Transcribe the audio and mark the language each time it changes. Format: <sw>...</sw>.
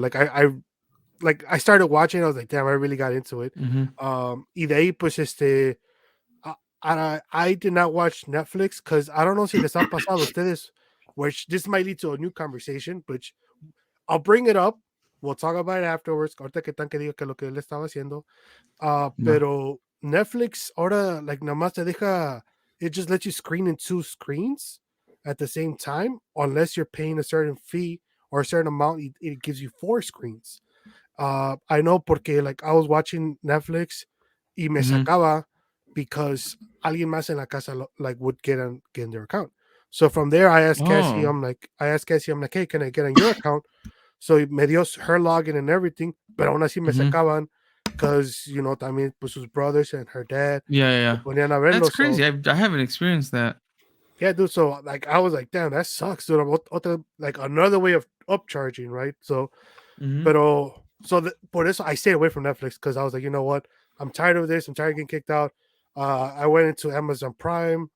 <en>Like I started watching. I was like, damn, I really got into it.</en> <es>Y de ahí, pues</es> <en>I did not watch Netflix because I don't know</en> <es>si les ha pasado a ustedes,</es> <en>which this might lead to a new conversation, but I'll bring it up. We'll talk about it afterwards.</en> <es>Ahorita que tan que diga que lo que él estaba haciendo. Pero Netflix ahora,</es> <en>like,</en> <es>nada más te deja,</es> <en>it just lets you screen in 2 screens at the same time, unless you're paying a certain fee or a certain amount, it gives you 4 screens. I know porque, like, I was watching Netflix</en> <es>y me sacaba</es> <en>because</en> <es>alguien más en la casa</es> <en>like would get in their account. So from there, I asked Cassie, I'm like, hey, can I get on your account? So</en> <es>me dio</es> <en>her login and everything,</en> <es>pero aún así me sacaban</es> <en>because, you know,</en> <es>también pues sus</es> <en>brothers and her dad Yeah.</en> <es>ponían a verlo.</es> <en>That's crazy. So, I haven't experienced that. yeah, dude. So like I was like, damn, that sucks, dude. Like another way of upcharging, right? So,</en> <es>pero por eso</es> <en>I stayed away from Netflix, because I was like, you know what? I'm tired of this. I'm tired of getting kicked out. I went into Amazon Prime.</en>